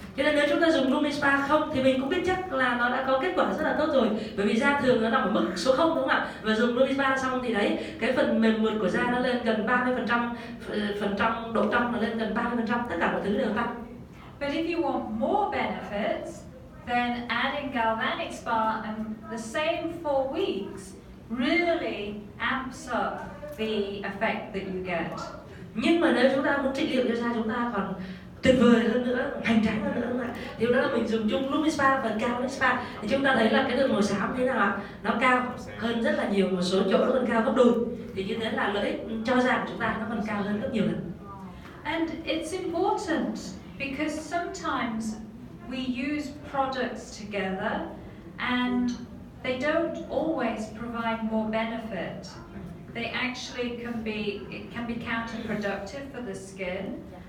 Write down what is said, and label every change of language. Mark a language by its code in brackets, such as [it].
[vi] Cho nên nếu chúng ta dùng LumiSpa không thì mình cũng biết chắc là nó đã có kết quả rất là tốt rồi. Bởi vì da thường nó nằm ở mức số 0 đúng không ạ? Và dùng LumiSpa xong thì đấy, cái phần mềm mượt của da nó lên gần 30%, phần trong, độ trong nó lên gần 30%, tất cả mọi thứ đều tăng. [en] But if you want more benefits, then adding Galvanic Spa and the same 4 weeks really amps up the effect that you get. [vi] Nhưng mà nếu chúng ta muốn trị liệu cho da chúng ta còn tuyệt vời hơn nữa, hoành tráng hơn nữa, đúng không ạ? Thì đó là mình dùng chung LumiSpa và Knaggs Spa thì chúng ta thấy là cái đường màu xám thế nào ạ? Nó cao hơn rất là nhiều, một số chỗ nó còn cao gấp đôi. Thì như thế là lợi ích cho da của chúng ta nó còn cao hơn rất nhiều lần. [en] And it's important because sometimes we use products together and they don't always provide more benefit. They actually can be counterproductive for the skin.